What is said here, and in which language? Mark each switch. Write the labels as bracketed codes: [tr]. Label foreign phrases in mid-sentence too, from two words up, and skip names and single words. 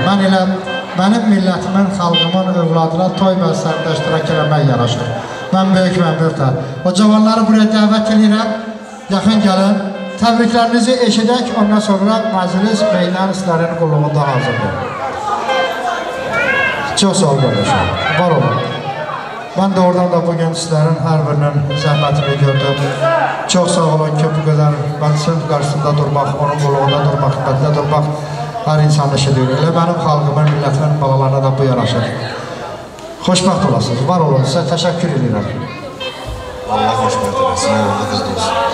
[az] Mən elə mənim millətimin, xalqımın övladına toy məclislərində iştirak eləmək yaraşır. Mən böyük məmnunam. O cavanları buraya dəvət edirəm. Yaxın gəlin. Təbriklərinizi eşidək. Ondan sonra məclis meydan sizlərin qulluğunda hazırdır. Çox sağ olun qardaşım. Var olun. [tr] Ben de oradan da bugün sizlerin her birinin zəhmətini gördüm. [az] Çok sağ olun ki [tr] bu kadar [az] məclisin qarşısında durmaq, onun qulluğunda durmaq, xidmətində durmaq her insan işidir. Elə mənim xalqımın, milletimin balalarına da bu yaraşır. Xoşbəxt olasınız, var olun, sizə təşəkkür edirəm. Allah xoşbəxt olasın, Allah qızdı olsun.